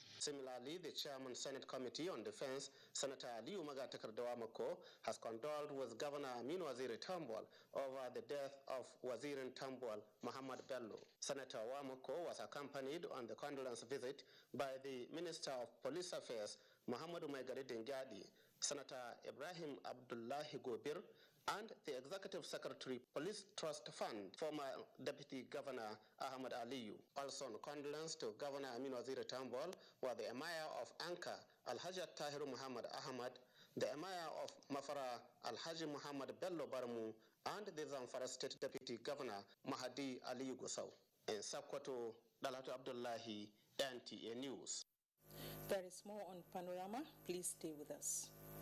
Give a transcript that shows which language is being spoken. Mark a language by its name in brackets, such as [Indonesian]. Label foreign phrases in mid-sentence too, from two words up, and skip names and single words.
[English] Similarly, the Chairman Senate Committee on Defense, Senator Aliyu Magatakardawamako, has condoled with Governor Aminu Waziri Tambuwal over the death of Wazirin Tambuwal, Muhammad Bello. Senator Wamako was accompanied on the condolence visit by the Minister of Police Affairs, Muhammad Umaigari Dingyadi, Senator Ibrahim Abdullahi Gobir, and the Executive Secretary, Police Trust Fund, former Deputy Governor Ahmad Aliyu. Also on condolence to Governor Aminu Waziri Tambuwal were the Emir of Anka, Alhaji Tahiru Muhammad Ahmad, the Emir of Mafara, Alhaji Muhammad Bello Barmu, and the Zamfara State Deputy Governor, Mahadi Aliyu Gusau. In Sokoto, Dalhatu Abdullahi, NTA News. There is more on Panorama. Please stay with us.